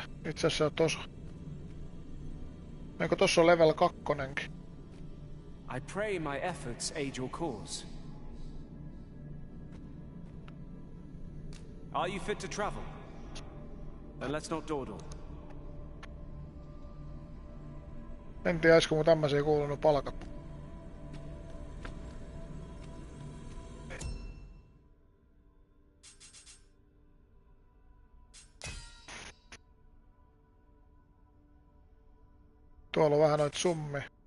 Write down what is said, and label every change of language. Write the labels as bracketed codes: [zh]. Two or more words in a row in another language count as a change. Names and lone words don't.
[fi] Itse asiassa on tossa. Eikö tossa on level 2:kin? [en] I pray my efforts aid your cause. Are you fit to travel? Then let's not dawdle. [fi] En tiedä, olisiko mun tämmösiä kuulunut palkata. Tuolla on vähän noita summia.